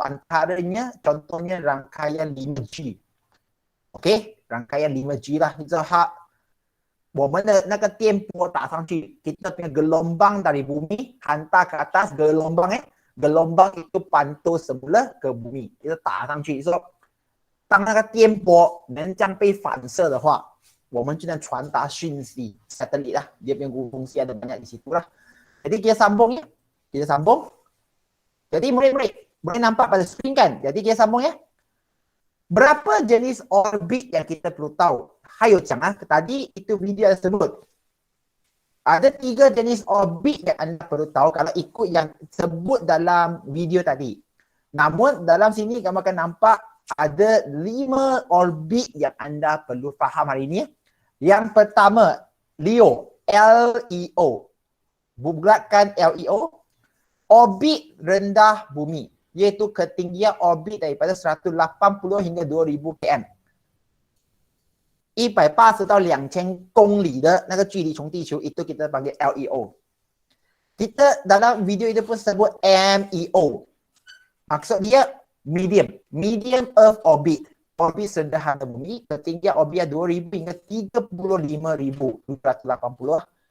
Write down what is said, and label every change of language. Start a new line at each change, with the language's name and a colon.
Malay: Antaranya contohnya rangkaian 5G. Okey, rangkaian 5G lah.
Chinese: 我们的那个电波打上去,
Malay: kita punya gelombang dari bumi hantar ke atas, gelombang itu pantau semula ke bumi. Kita tak 上去. So,
Chinese: 当那个电波能这样被反射的话，我们就能传达讯息
Malay: satelit lah. Dia punya fungsi ada banyak di situ lah. Jadi kita sambung ya. Kita sambung. Jadi murid-murid boleh nampak pada skrin kan? Jadi kita sambung ya. Berapa jenis orbit yang kita perlu tahu? Hayo jangan tadi itu video ada sebut. Ada 3 jenis orbit yang anda perlu tahu kalau ikut yang sebut dalam video tadi. Namun dalam sini kamu akan nampak ada 5 orbit yang anda perlu faham hari ini. Yang pertama, LEO, L-E-O. Bulatkan L-E-O. Orbit rendah bumi, iaitu ketinggian orbit daripada 180 hingga 2000 km.
Chinese: 180到2000公里的那个距离从地球
Malay: itu kita panggil LEO. Kita dalam video itu pun sebut MEO. Maksud dia medium Earth orbit. Orbit sederhana bumi, ketinggian orbit 2000 hingga 35780.